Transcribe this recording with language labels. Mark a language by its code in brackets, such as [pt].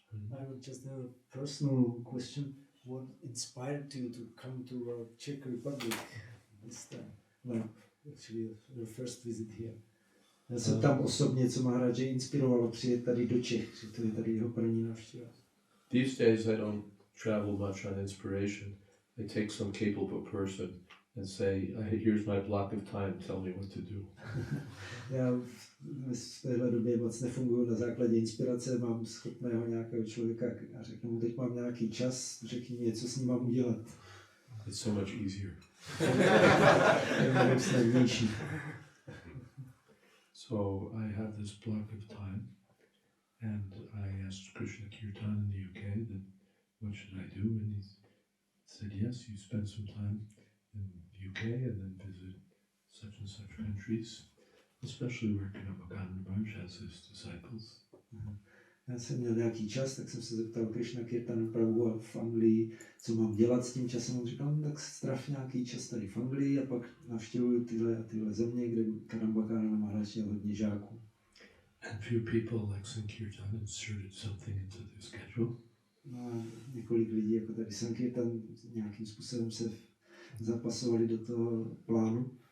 [en] I would just have a personal question. What inspired you to come to our Czech Republic this time? Like, actually, your first visit here. [cs] Já se ptám osobně, co Maharaji inspirovalo přijet tady do Čech, že to je tady jeho první návštěva. [en] These days I don't travel much on inspiration. I take some capable person and say, here's my block of time, tell me what to do. [cs] Já v téhle době moc nefunguji na základě inspirace, mám schopného nějakého člověka a řeknu mu, teď mám nějaký čas, řekni mi, co s ním mám udělat. [en] It's so much easier. [cs] Je mnohem snadnější. [en] So I have this block of time, and I asked Krishna Kirtan in the UK that what should I do, and he said, yes, you spend some time in the UK and then visit such and such countries, especially where Nava Gókula has his disciples. [cs] Já jsem měl nějaký čas, tak jsem se zeptal Krishna Kirtanu Prabhu v Anglii, co mám dělat s tím časem. On říkal, no, tak strav nějaký čas tady v Anglii a pak navštěvuju tyhle a tyhle země, kde Kadambakara Maharaj měl hodně žáků. [en] And few people like Sankirtan inserted something into the schedule. [cs] No a několik lidí, jako tady Sankirtan, nějakým způsobem se zapasovali do toho plánu.